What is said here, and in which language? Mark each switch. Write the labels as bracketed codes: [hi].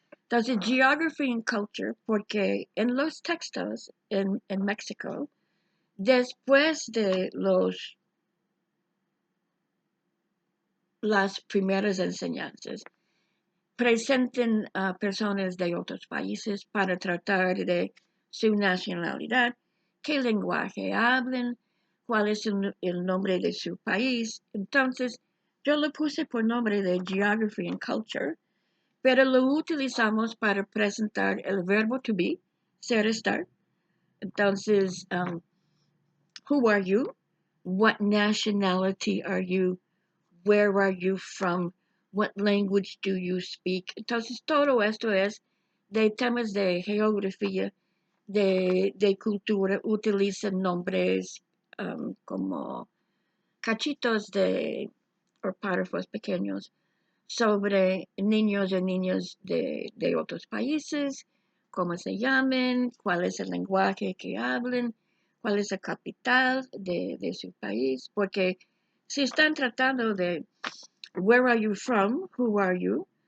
[es] Entonces, Geography and Culture, porque en los textos en México, después de las primeras enseñanzas, presenten a personas de otros países para tratar de su nacionalidad, qué lenguaje hablan, cuál es el nombre de su país. Entonces, yo lo puse por nombre de Geography and Culture, pero lo utilizamos para presentar el verbo to be, ser, estar. Entonces, [en] who are you? What nationality are you? Where are you from? What language do you speak? [es] Entonces, todo esto es de temas de geografía, de cultura. Utilizan nombres como cachitos o párrafos pequeños sobre niños y niñas de otros países, cómo se llaman, cuál es el lenguaje que hablan, cuál es la capital de su país, porque si están tratando de [en] where are you from, who are you,